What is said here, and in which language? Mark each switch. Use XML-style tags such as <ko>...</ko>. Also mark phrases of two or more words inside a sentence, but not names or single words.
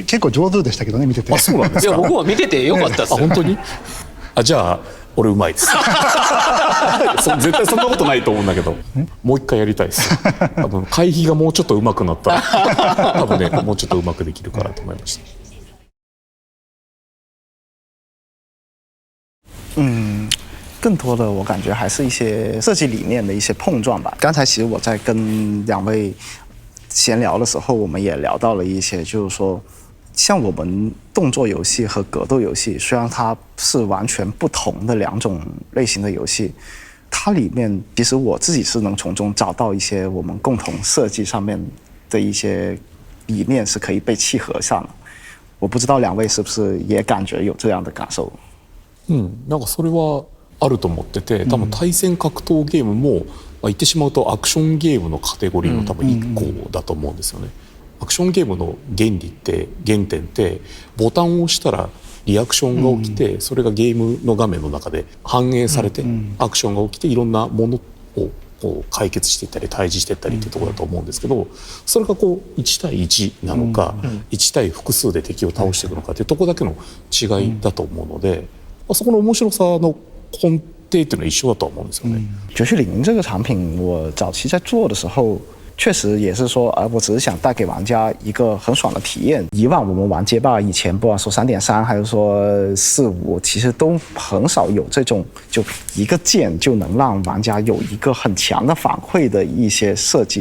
<ja>結構上手でしたけどね、見てて。あ、そうなんですか。いや僕は見ててよかったですよ。本当に？じゃあ俺うまいです。絶対そんなことないと思うんだけど、もう一回やりたいです。多分回避がもうちょっと上手くなったら、多分ねもうちょっと上手くできるかなと思いました。</ja> <zh>更多的我感觉还是一些设计理念的一些碰撞吧。刚才其实我在跟两位闲聊的时候，我们也聊到了一些，就是说，像我们动作游戏和格斗游戏，虽然它是完全不同的两种类型的游戏，它里面其实我自己是能从中找到一些我们共同设计上面的一些理念是可以被契合上的。我不知道两位是不是也感觉有这样的感受？</zh> <ja>なんかそれはあると思ってて、多分対戦格闘ゲームも、言ってしまうとアクションゲームのカテゴリーの多分1個だと思うんですよね。アクションゲームの原理って原点ってボタンを押したらリアクションが起きて、それがゲームの画面の中で反映されて、アクションが起きていろんなものをこう解決していったり対峙していったりっていうところだと思うんですけど、それがこう1対1なのか、1対複数で敵を倒していくのかっていうところだけの違いだと思うので、そこの面白さの根底っていうのは一緒だと思うんですよね。</ja> <zh>绝区零这个产品，我早期在做的时候，确实也是说，我只是想带给玩家一个很爽的体验。以往我们玩街霸以前，不管说3.3还是说4.5，其实都很少有这种就一个键就能让玩家有一个很强的反馈的一些设计。</zh>